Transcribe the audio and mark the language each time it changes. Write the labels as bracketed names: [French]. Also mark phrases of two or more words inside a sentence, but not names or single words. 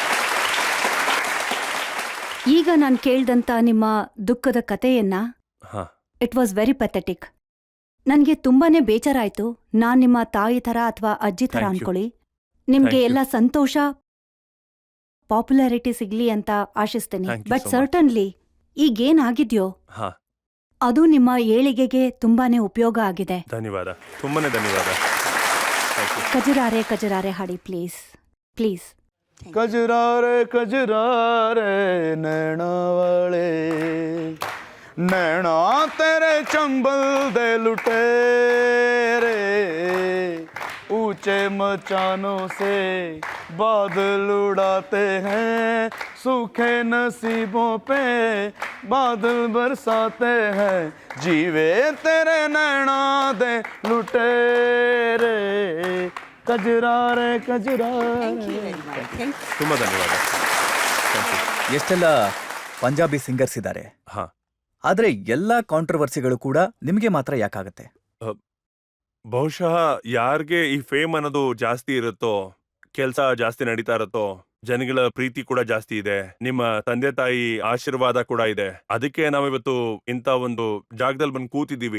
[Kannada] ಈಗ ನಾನು ಕೇಳ್ದಂತ ನಿಮ್ಮ ದುಃಖದ ಕಥೆಯನ್ನ, ಹಾ, [English] It was very pathetic. [Kannada] ನನ್ಗೆ ತುಂಬಾನೇ ಬೇಜಾರಾಯ್ತು. ನಾನ್ ನಿಮ್ಮ ತಾಯಿ ತರ ಅಥವಾ ಅಜ್ಜಿ ತರ [English] Thank you. [Kannada] ಅನ್ಕೊಳ್ಳಿ. ನಿಮ್ಗೆ [English] Thank you. [Kannada] ಎಲ್ಲ ಸಂತೋಷ, ಪಾಪ್ಯುಲಾರಿಟಿ ಸಿಗ್ಲಿ ಅಂತ ಆಶಿಸ್ತೀನಿ. [English] Thank you ಬಟ್ so much. [Kannada] ಸರ್ಟನ್ಲಿ ಈಗೇನಾಗಿದ್ಯೋ ಹಾ, ಅದು ನಿಮ್ಮ ಏಳಿಗೆಗೆ ತುಂಬಾನೇ ಉಪಯೋಗ ಆಗಿದೆ. ಧನ್ಯವಾದ, ತುಂಬಾನೇ ಧನ್ಯವಾದ. ಕಜರಾರೆ ಕಜರಾರೆ ಹಾಡಿ [English] please please. [Hindi] कजरारे कजरारे नैना वाले, नैना तेरे चंबल दे लुटेरे, ऊंचे मचानों से बादल उड़ाते हैं, सूखे नसीबों पे बादल बरसाते हैं, जीवे तेरे नैना दे लुटेरे, कजरारे कजरारे. [Kannada] ತುಂಬಾ ಧನ್ಯವಾದ. ಎಷ್ಟೆಲ್ಲ [English] Punjabi singers [Kannada] ಇದ್ದಾರೆ, ಹಾ, ಆದ್ರೆ ಎಲ್ಲಾ ಕಾಂಟ್ರವರ್ಸಿಗಳು ಕೂಡ ನಿಮ್ಗೆ ಮಾತ್ರ ಯಾಕಾಗತ್ತೆ? ಬಹುಶಃ ಯಾರಿಗೆ ಈ ಫೇಮ್ ಅನ್ನೋದು ಜಾಸ್ತಿ ಇರುತ್ತೋ, ಕೆಲಸ ಜಾಸ್ತಿ ನಡೀತಾ ಇರುತ್ತೋ, ಜನಗಳ ಪ್ರೀತಿ ಕೂಡ ಜಾಸ್ತಿ ಇದೆ, ನಿಮ್ಮ ತಂದೆ ತಾಯಿ ಆಶೀರ್ವಾದ ಕೂಡ ಇದೆ, ಅದಕ್ಕೆ ನಾವಿವತ್ತು ಇಂಥ ಒಂದು ಜಾಗದಲ್ಲಿ ಬಂದು ಕೂತಿದ್ದೀವಿ.